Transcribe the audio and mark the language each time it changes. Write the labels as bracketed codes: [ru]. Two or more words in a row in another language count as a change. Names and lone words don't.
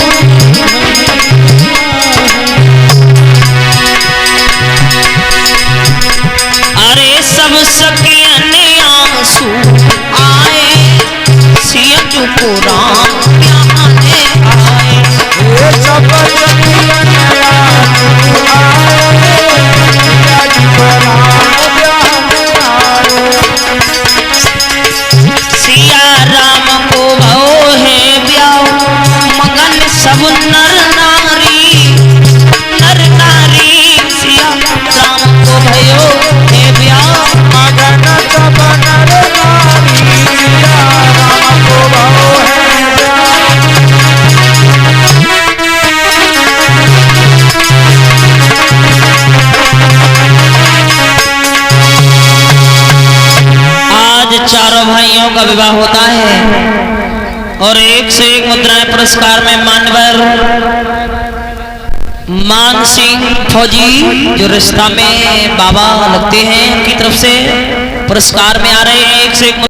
[bra] अरे सब सखियन आंसू आए सिया जू को राम ब्याहन आए ये सब सखियन आंसू आए सिया जी को राम ब्याहन आए सिया राम को भो है ब्याह मगन सब नर नारी सिया राम को भयो है ब्याह मगन सब नर नारी सिया राम को भाव है [hi] आज चारों भाइयों का विवाह होता है और एक से एक मुद्राएं पुरस्कार में मान्यवर मान सिंह फौजी जो रिश्ता में बाबा लगते हैं उनकी तरफ से पुरस्कार में आ रहे हैं एक से एक